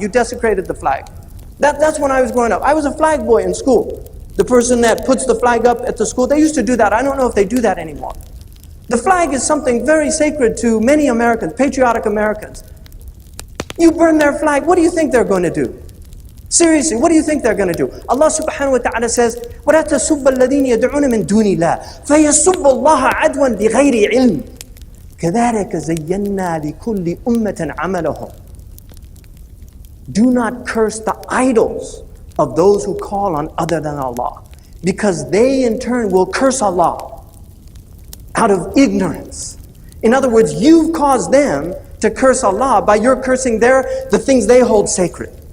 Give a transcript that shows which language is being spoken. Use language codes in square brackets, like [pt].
[en] You desecrated the flag. That's when I was growing up. I was a flag boy in school. The person that puts the flag up at the school, they used to do that. I don't know if they do that anymore. The flag is something very sacred to many Americans, patriotic Americans. You burn their flag, what do you think they're going to do? Seriously, what do you think they're going to do? Allah subhanahu wa ta'ala says, [ar] وَلَا تَسُبَّ الَّذِينَ يَدْعُونَ مِن دُونِ اللَّهِ فَيَسُبَّ اللَّهَ عَدْوًا بِغَيْرِ عِلْمٍ كَذَلِكَ زَيَّنَّا لِكُلِّ أُمَّةٍ عَمَلَهُمْ. [en] Do not curse the idols of those who call on other than Allah, because they in turn will curse Allah out of ignorance. In other words, you've caused them to curse Allah by your cursing the things they hold sacred.